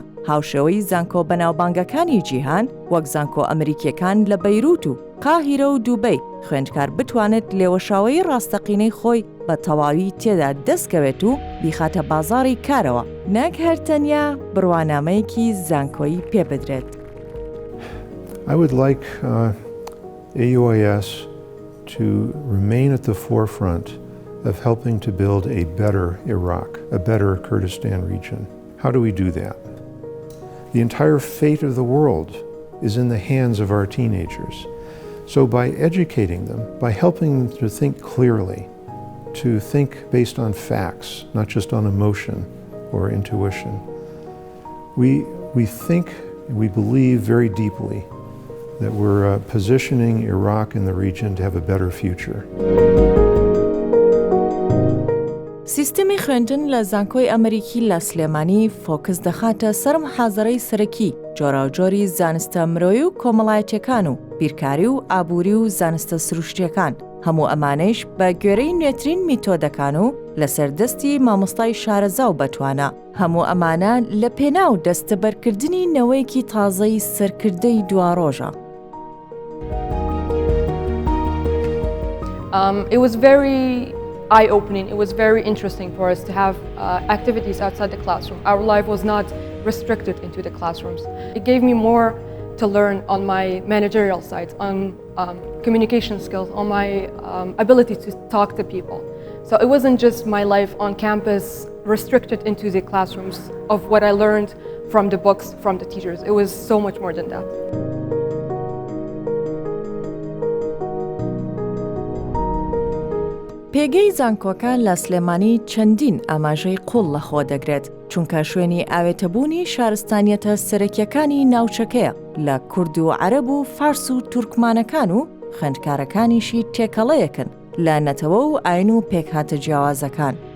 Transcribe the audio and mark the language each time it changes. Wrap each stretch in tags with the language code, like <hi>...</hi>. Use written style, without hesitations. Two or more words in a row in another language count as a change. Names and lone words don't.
<ckb>هاوشێوەی زانکۆ بەناوبانگەکانی جیهان وەک زانکۆ ئەمریکیەکان لە بەیروت و قاهیرە و دووبەی خوێندکار بتوانێت لێوەشاوەی ڕاستەقینەی خۆی بە تەواوی تێدا دەستکەوێت و بیخاتە بازاڕی کارەوە، نەک هەرتەنیا بڕوانامەیەکی زانکۆیی پێ بدرێت.</ckb> <en>I would like AUIS to remain at the forefront of helping to build a better Iraq, a better Kurdistan region. How do we do that? The entire fate of the world is in the hands of our teenagers. So by educating them, by helping them to think clearly, to think based on facts, not just on emotion or intuition, we think, we believe very deeply that we're positioning Iraq and the region to have a better future.</en> <ckb>سیستمی خوێندن لە زانکۆی ئەمریکی لە سلێمانی فۆکس دەخاتە سەر محازەرەی سەرەکی جۆراوجۆری زانستە مرۆیی و کۆمەڵایەتیەکان و بیرکاری و ئابووری و زانستە سروشتیەکان، هەموو ئەمانەیش بە گوێرەی نوێترین میتۆدەکان و لەسەردەستی مامۆستای شارەزا و بەتوانە. هەموو ئەمانە لە پێناو دەستەبەرکردنی نەوەیەکی تازەی سەرکردەی دواڕۆژە.</ckb> <en>It was very eye-opening. It was very interesting for us to have activities outside the classroom. Our life was not restricted into the classrooms. It gave me more to learn on my managerial side, on communication skills, on my ability to talk to people. So it wasn't just my life on campus restricted into the classrooms of what I learned from the books, from the teachers. It was so much more than that.</en> <ckb>پێگەی زانکۆکە لە سلێمانی چەندین ئاماژەی قوڵ لەخۆ دەگرێت، چونکە شوێنی ئاوێتەبوونی شارستانیەتە سەرەکیەکانی ناوچەکەیە لە کورد و عەرەب و فارس و تورکمانەکان و خوێندکارەکانیشی تێکەڵەیەکن لە نەتەوە و ئاین و پێکهاتە جیاوازەکان.</ckb>